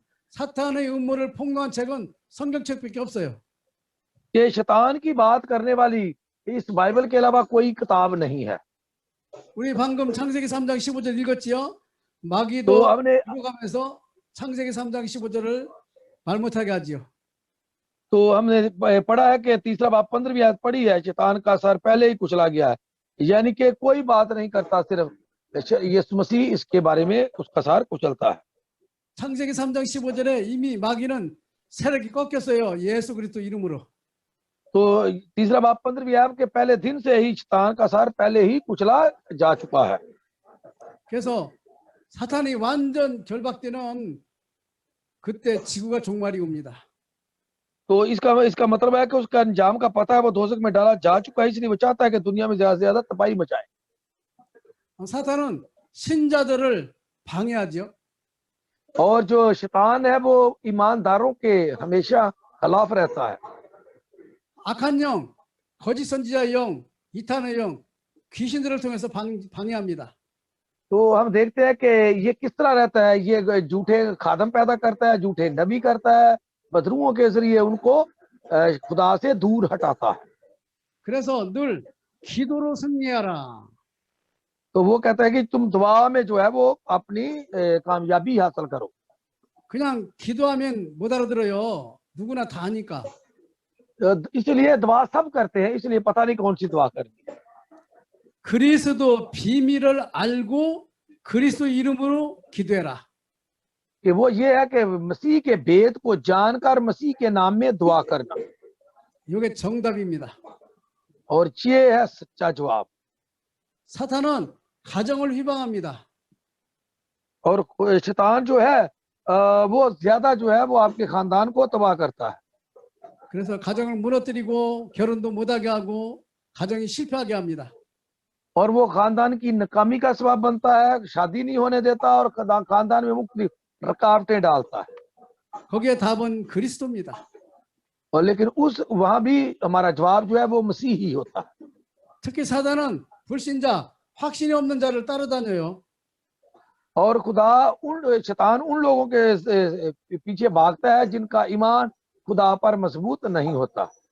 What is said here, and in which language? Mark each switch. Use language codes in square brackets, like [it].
[ko] 사탄의 음모를 폭로한 책은 성경책밖에 없어요. [hi] कि शैतान की बात करने वाली इस बाइबल के अलावा कोई किताब नहीं है। [ko] 우리 방금 창세기 3장 15절 읽었지요? [hi] तो [ko] 마귀도 [hi] हमने [ko] 읽어가면서 창세기 3장 15절을 말 못하게 하지요. [hi] तो हमने पढ़ा है कि तीसरा बाब 15वीं आयत पढ़ी है, शैतान का सर पहले ही कुचला गया है, यानी कि कोई बात नहीं करता, सिर्फ यीशु मसीह इसके बारे में उसका सर कुचलता है। [ko] 창세기 3장 15절에 이미 마귀는 세력이 꺾였어요. 예수 그리스도 이름으로. [hi] तो तीसरा बाब 15वीं आयत के पहले दिन से ही शैतान का सर पहले ही कुचला जा चुका है। [ko] 그래서 사탄이 완전 결박되는 그때 지구가 종말이 옵니다. [hi] तो इसका इसका मतलब है कि उसका अंजाम का पता है, वो दोजख में डाला जा चुका है, इसलिए वो चाहता है कि दुनिया में ज्यादा से ज्यादा तबाही मचाए। [ko] 사탄은 신자들을 방해하죠. [hi] और जो शैतान है वो ईमानदारों के हमेशा खिलाफ रहता है। [ko] 악한 영, 거짓 선지자 영, 이탄의 영, 귀신들을 통해서 방해합니다. [hi] तो हम देखते हैं कि ये किस तरह रहता है, ये झूठे खादम पैदा करता है, झूठे नबी करता है, बदरुओं के जरिए उनको खुदा से दूर हटाता है। [ko] 그래서 늘 기도로 승리하라. [hi] तो वो कहता है कि तुम दुआ में जो है वो अपनी कामयाबी हासिल करो। [ko] 그냥 기도하면 못 알아들어요. 누구나 다 하니까. [hi] इसलिए दुआ सब करते हैं, इसलिए पता नहीं कौन सी दुआ करनी है। [ko] 그리스도 비밀을 알고 그리스도 이름으로 기도해라. [hi] कि वो ये है कि मसीह के भेद को जानकर मसीह के नाम में दुआ करना, [ko] 이게 정답입니다. [hi] और ये है सच्चा जवाब। [ko] 사탄은 가정을 휘방합니다. [hi] और शैतान जो है वो ज्यादा जो है वो आपके खानदान को तबाह करता है। [ko] 그래서 가정을 무너뜨리고 결혼도 못하게 하고 가정이 실패하게 합니다. [hi] और वो खानदान की नाकामी का सबब बनता है, शादी नहीं होने देता और खानदान में मुख्तलिफ रुकावटें डालता है। [ko] 거기에 답은 그리스도입니다. [hi] और लेकिन उस वहां भी हमारा जवाब जो है वो मसीह ही होता है। [ko] 특히 사단은 불신자, 확신이 없는 자를 따라다녀요. [hi] और खुदा शैतान उन लोगों के पीछे भागता है जिनका ईमान खुदा पर मजबूत नहीं होता।